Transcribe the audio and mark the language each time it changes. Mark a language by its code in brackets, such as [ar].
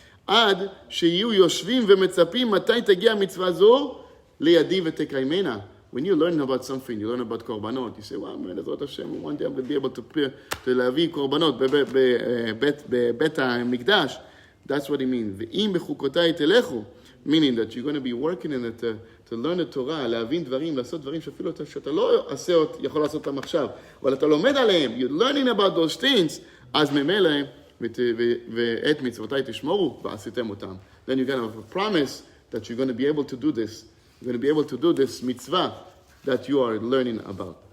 [he] עד שיהיו יושבים ומצפים מתי תגיע מצווה זו לידי ותקיימנה. [en] When you learn about something, you learn about korbanot, you say, wow, man, Ezrat Hashem, one day I'm going to be able to [he] להביא [en] korbanot [he] בבית המקדש. [en] That's what it means. [he] ואם בחוקותיי תלכו, [en] meaning that you're going to be working in it to learn the Torah, [he] להבין דברים, לעשות דברים שאפילו שאתה לא יכול לעשות אותם עכשיו, אבל אתה לומד עליהם, [en] you're learning about those things, [he] אז ממילא, ואת מצוותיי תשמרו, ועשיתם אותם. [en] Then you're going to have a promise that you're going to be able to do this. You're going to be able to do this mitzvah that you are learning about.